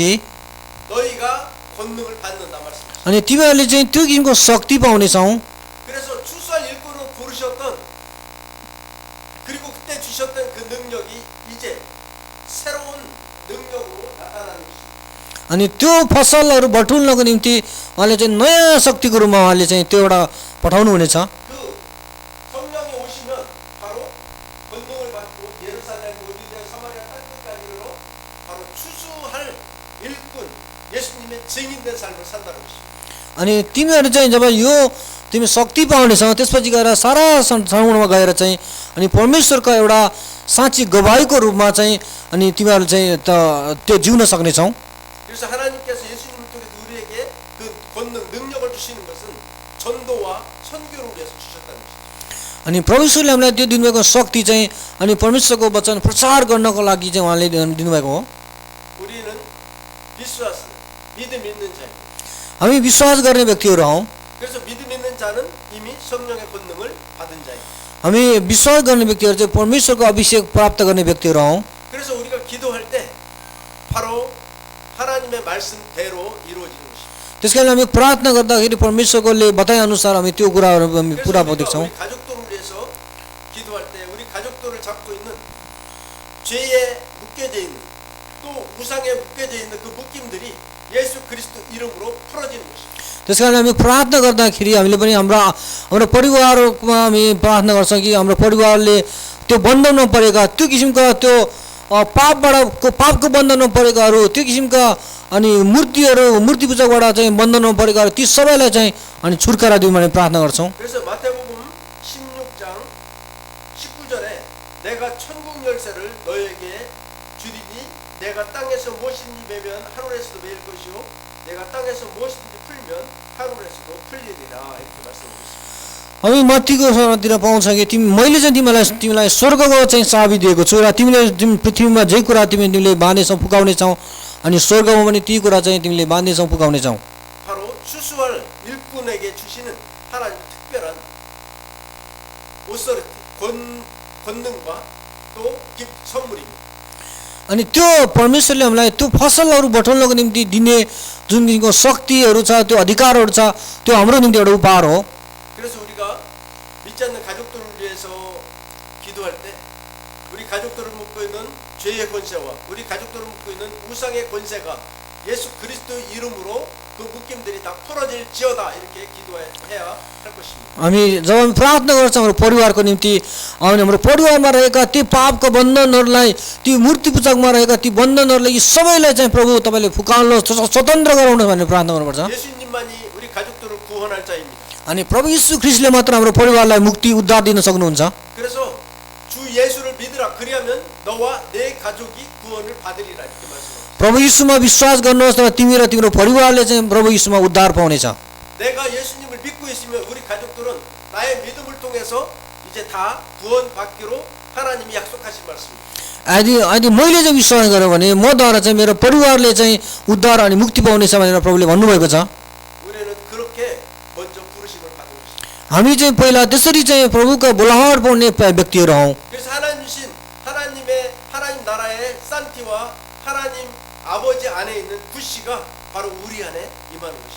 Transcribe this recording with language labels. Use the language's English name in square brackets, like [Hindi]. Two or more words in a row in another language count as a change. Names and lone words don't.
[Korean] 너희가 권능을 받는다 말씀입니다. [Nepali] अनि तिमीहरूले चाहिँ त्यो किसिमको शक्ति पाउनेछौ। [Korean] 그래서 추수할 일꾼을 부르셨던 그리고 그때 주셨던 그 능력이 이제 새로운 능력으로 나타나는 것입니다. [Nepali] अनि त्यो फसलहरू बटुल्नको निम्ति उहाँले चाहिँ नयाँ शक्तिको रूपमा उहाँले चाहिँ त्यो एउटा पठाउनु हुनेछ। [Korean] 그 성령이 오시면 바로 권능을 받고 예루살렘 모든 사마리아 땅끝까지로 바로 추수할 일꾼 예수님의 증인된 삶을 산다는 것입니다. [Nepali] अनि तिमीहरू चाहिँ जब यो तिमी शक्ति पाउनेछौ त्यसपछि गएर सारा ठाउँमा गएर चाहिँ अनि परमेश्वरको एउटा साँच्ची गवाहीको रूपमा चाहिँ अनि तिमीहरू चाहिँ त्यो जिउन सक्नेछौ। [Korean] 그래서 하나님께서 예수님을 통해서 우리에게 그 권능 능력을 주시는 것은 전도와 선교를 위해서 주셨다는 것입니다. [Nepali] अनि परमेश्वरले हामीलाई त्यो दिनुभएको शक्ति चाहिँ अनि परमेश्वरको वचन प्रचार गर्नको लागि चाहिँ उहाँले दिनुभएको हो। [Korean] 우리는 비스와스 믿음 있는 자입니다. [Nepali] हामी विश्वास गर्ने व्यक्तिहरू हौँ। [Korean] 그래서 믿음 있는 자는 이미 성령의 권능을 받은 자입니다. [Nepali] हामी विश्वास गर्ने व्यक्तिहरू चाहिँ परमेश्वरको अभिषेक प्राप्त गर्ने व्यक्तिहरू हौँ। [Korean] 그래서 우리가 기도할 때 바로 하나님의 말씀대로 이루어지는 것입니다. [Nepali] त्यसकारण हामी प्रार्थना गर्दाखेरि परमेश्वरले बताए अनुसार हामी त्यो कुराहरू हामी पुरा [Korean] 그래서 [Nepali] देख्छौँ। [Korean] 우리 가족들을 위해서 기도할 때 우리 가족들을 잡고 있는 죄에 묶여져 있는 또 우상에 묶여져 있는 그 묶임들이 예수 그리스도 이름으로 풀어지는 것입니다. [Nepali] त्यसकारण हामी प्रार्थना गर्दाखेरि हामीले पनि हाम्रो परिवारमा हामी प्रार्थना गर्छौँ कि हाम्रो परिवारले त्यो बन्धनमा परेका त्यो किसिमका त्यो पापको बन्धनमा परेकाहरू त्यो किसिमका अनि मूर्ति पूजाबाट चाहिँ बन्धनमा परेकाहरू ती सबैलाई चाहिँ अनि छुटकारा दिउँ भनेर प्रार्थना गर्छौँ। [Korean] 그래서 마태복음 16장 19절에 내가 천국 열쇠를 너에게 주리니 내가 땅에서 무엇이든지 매면 하늘에서도 매일 것이요 내가 땅에서 무엇이든지 풀면 하늘에서도 풀리리라 이렇게 말씀하고 있습니다. [Nepali] हामी मत्तीको शरणतिर पाउँछ कि मैले चाहिँ तिमीलाई स्वर्गको चाहिँ चाबी दिएको छु र तिमी पृथ्वीमा जे कुरा तिमीले बाँध्नेछौ फुकाउनेछौ अनि स्वर्गमा पनि ती कुरा चाहिँ तिमीले बाँध्नेछौ फुकाउनेछौ। [Korean] 바로 추수할 일꾼에게 주시는 하나님의 특별한 오소리티 권능과 또 선물입니다. [Nepali] अनि त्यो परमेश्वरले हामीलाई त्यो फसलहरू बटुल्नको निम्ति दिने जुन किसिमको शक्तिहरू छ त्यो अधिकारहरू छ त्यो हाम्रो निम्ति एउटा उपहार हो। [Korean] 그래서 우리가 믿지 않는 가족들을 위해서 기도할 때 우리 가족들을 묶고 있는 죄의 권세와 우리 가족들을 묶고 있는 우상의 권세가 예수 그리스도 이름으로 그 묶임들이 다 풀어질지어다 이렇게 기도해야 할 것입니다. [Nepali] हामी जब हामी प्रार्थना गर्छौँ हाम्रो परिवारको निम्ति अनि हाम्रो परिवारमा रहेका ती पापको बन्धनहरूलाई ती मूर्ति पूजकमा रहेका ती बन्धनहरूलाई यी सबैलाई चाहिँ प्रभु तपाईँले फुकाउनुहोस् स्वतन्त्र गराउनुहोस् भनेर प्रार्थना गर्नुपर्छ। [Korean] 예수님만이 우리 가족들을 구원할 자입니다. [Nepali] अनि प्रभु यीशु ख्रीष्टले मात्र हाम्रो परिवारलाई मुक्ति उद्धार दिन सक्नुहुन्छ। [Korean] 그래서 주 예수를 믿으라 그리하면 너와 내 가족이 구원을 받으리라 이렇게 말씀합니다. [Nepali] प्रभु यीशुमा विश्वास गर्नुहोस् र तिमी र तिम्रो परिवारले चाहिँ प्रभु यीशुमा उद्धार पाउनेछ। [Korean] 내가 예수님을 믿고 있으면 우리 가족들은 나의 믿음을 통해서 이제 다 구원받기로 하나님이 약속하신 말씀입니다. [Nepali] यदि मैले चाहिँ विश्वास गरेँ भने मद्वारा चाहिँ मेरो परिवारले चाहिँ उद्धार अनि मुक्ति पाउनेछ भनेर प्रभुले भन्नुभएको छ। [Korean] 우리는 그렇게 먼저 부르심을 받은 것입니다. [Nepali] हामी चाहिँ पहिला त्यसरी चाहिँ प्रभुको बोलाहट पाउने व्यक्तिहरू हौँ। [Korean] 그래서 하나님 주신 하나님 나라의 산티와 하나님 아버지 안에 있는 구시가 바로 우리 안에 임하는 것입니다.